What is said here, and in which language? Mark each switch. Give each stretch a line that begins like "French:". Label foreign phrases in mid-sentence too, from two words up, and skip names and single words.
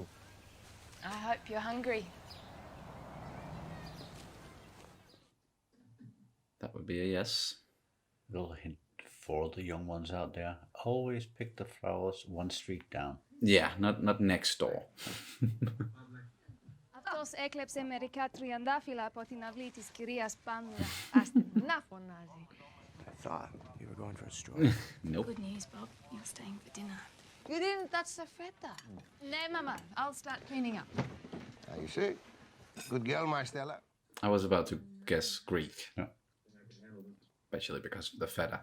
English: I hope you're hungry. That would be a yes. Little hint for the young ones out there: always pick the flowers one street down. Yeah, not next door.
Greek: Αυτός έκλεψε μερικά τριαντάφυλλα από την αυλή της κυρίας Πάνδρα. Άστε να φωνάζει.
English: I thought you were going for a stroll. Nope. Good news, Bob. You're staying for dinner. You didn't touch the feta. No, Mama. I'll start cleaning up. You see? Good girl, my Stella. I was about to guess Greek. Yeah. Especially because of the feta.